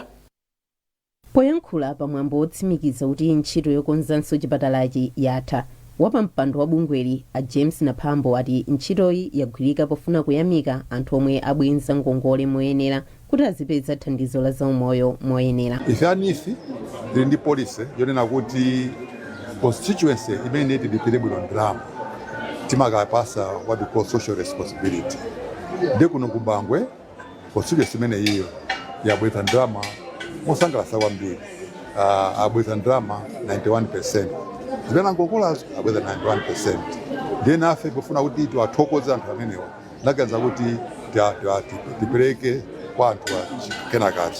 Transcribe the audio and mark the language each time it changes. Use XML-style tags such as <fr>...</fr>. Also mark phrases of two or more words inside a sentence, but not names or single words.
<ny>Poyankhula pamwambo otsimikiza kuti ntchito yokonzanso chipatalachi yatha, wapampando wa bungweli a James Naphambo ati ntchitoyi yagwirika pofuna kuyamika anthu omwe abwenza ngongole moyenera kuti azipeza thandizo la zaumoyo moyenera. Ife NEEF tili ndi policy yonena kuti constituency imene itidipire bwino ndalama timakapasa</ny> <en>what we call social responsibility.</en> <ny>Ndi kuno ku Bangwe constituency imene iyo yabweza ndalama mosangalatsa kwambiri, abweza ndalama 91%. Zimene ngongolazo abweza 91%. Ndiye nafe pofuna kuti tiwathokoze anthu amenewa naganiza kuti tipereke kwa anthu kenakazi.</ny>